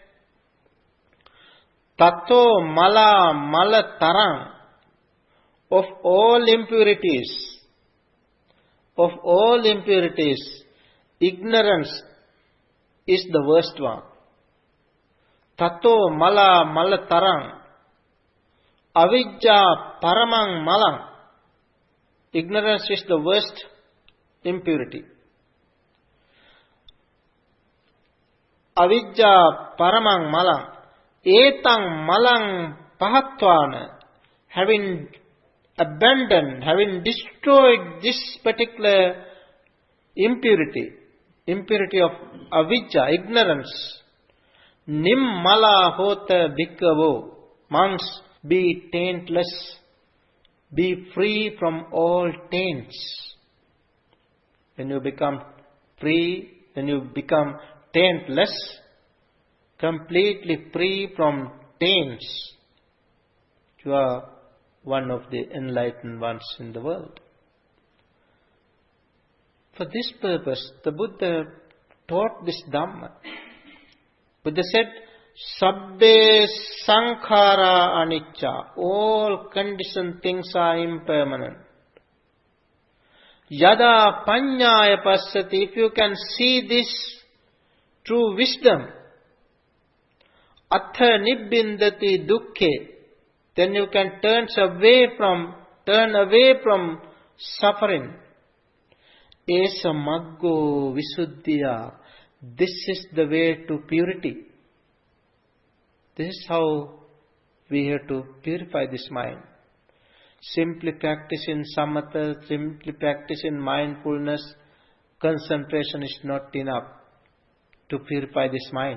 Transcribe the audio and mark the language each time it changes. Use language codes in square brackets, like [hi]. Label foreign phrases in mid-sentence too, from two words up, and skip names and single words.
[pi] Tato mala tarang, [en] of all impurities, ignorance is the worst one. [pi] Tato mala tarang, avidya paramang malang. [en] Ignorance is the worst impurity. [pi] Avidya paramang malang. Etang malang pahatvana, [en] having abandoned, having destroyed this particular impurity of avidya, ignorance. [pi] Nimmala hota bhikkhavo, [en] monks, be taintless, be free from all taints. When you become free, when you become taintless, completely free from taints, you are one of the enlightened ones in the world. For this purpose, the Buddha taught this Dhamma. [pi] Buddha said, Sabbe sankhara anicca, [en] all conditioned things are impermanent. [pi] Yada panyaya passati, [en] if you can see this true wisdom, [pi] Atha nibbindati dukkhe, [en] then you can turn away from suffering. [pi] Esa maggo visuddhiya, [en] this is the way to purity. This is how we have to purify this mind. Simply practice in samatha, simply practice in mindfulness, concentration is not enough to purify this mind.